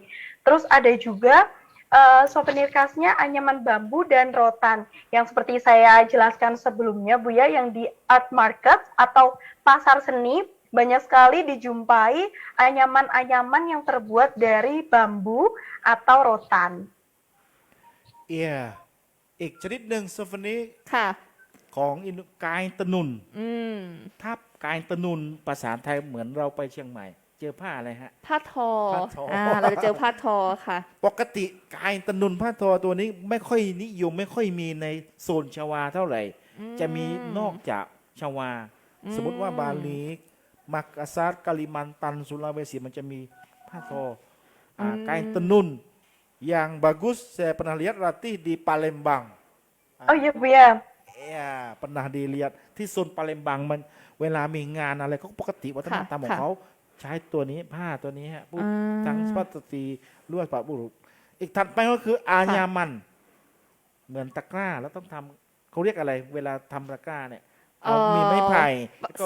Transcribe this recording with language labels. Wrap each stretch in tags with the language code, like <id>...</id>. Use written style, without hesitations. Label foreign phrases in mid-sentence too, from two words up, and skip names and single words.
<id>Terus ada juga souvenir khasnya anyaman bambu dan rotan yang seperti saya jelaskan sebelumnya Bu ya, yang di</id> <en>art market</en> <id>atau pasar seni banyak sekali dijumpai anyaman-anyaman yang terbuat dari bambu atau rotan. Iya.</id> <th>อีกชนิดหนึ่งซูฟนี ค่ะ ของกายตะนุน อืม ถ้ากายตะนุนภาษาไทยเหมือนเราไปเชียงใหม่ เจอผ้าอะไรฮะ ผ้าทอ ผ้าทอ เราจะเจอผ้าทอค่ะ ปกติกายตะนุนผ้าทอตัวนี้ไม่ค่อยนิยมไม่ค่อยมีในโซนชวาเท่าไหร่ จะมีนอกจากชวา สมมติว่าบาลีมักกะซัรกาลิมันตันสุลาเวสีมันจะมีผ้าทอ</th> <id>kain tenun yang bagus saya pernah lihat Ratih di Palembang. Oh iya Bu ya. Ya pernah dilihat</id> <th>ที่โซน Palembang มันเวลามีงานอะไรเขาปกติวัฒนธรรมของเขาใช้ตัวนี้ผ้าตัวนี้ฮะพูดทั้งสุภาพสตรีล้วนสุภาพบุรุษอีกถัดไปก็คืออาญามันเหมือนตะกร้าแล้วต้องทำเขาเรียกอะไร เวลาทำตะกร้าเนี่ยมีไม้ไผ่แล้วก็มี</th>